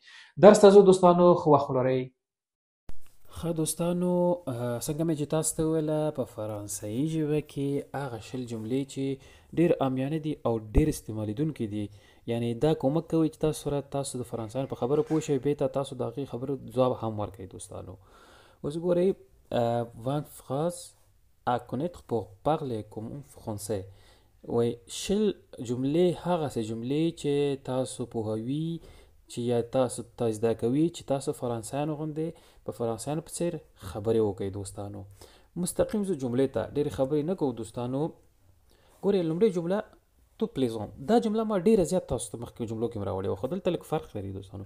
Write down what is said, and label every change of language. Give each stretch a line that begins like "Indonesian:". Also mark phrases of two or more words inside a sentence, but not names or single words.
Pashto: درس ته ځو دوستانو، ښه وخت ولرئ. ښه دوستانو، څنګه مې چې تاسو ته وویله په فرانسوي ژبه کې هغه 20 جملې چې ډېر عامیانه دي او ډېر استعمالیدونکي دي، یعنی دا کومک کوي چې تاسو د فرانسویانو په خبره پوه شئ، بېرته تاسو د هغې خبرو ځواب هم ورکوئ دوستانو. اوس ګورئ
French: 20 phrases à connaître pour parler comme un français.
Pashto: وایي 20 جملې هغسې جملې چې تاسو پوهوي چې یا تاسو ته زده کوي چې تاسو فرانسویانو غوندې په فرانسویانو په څېر خبرې وکړئ دوستانو. مستقیم زه جملې ته ډېرې خبرې نه کوو دوستانو. ګورئ لومړۍ جمله
French: tu plaisantes,
Pashto: دا جمله ما ډېره زیات تاسو ته مخکې جملو کې م راوړې وه، خو دلته لږ فرق لري دوستانو.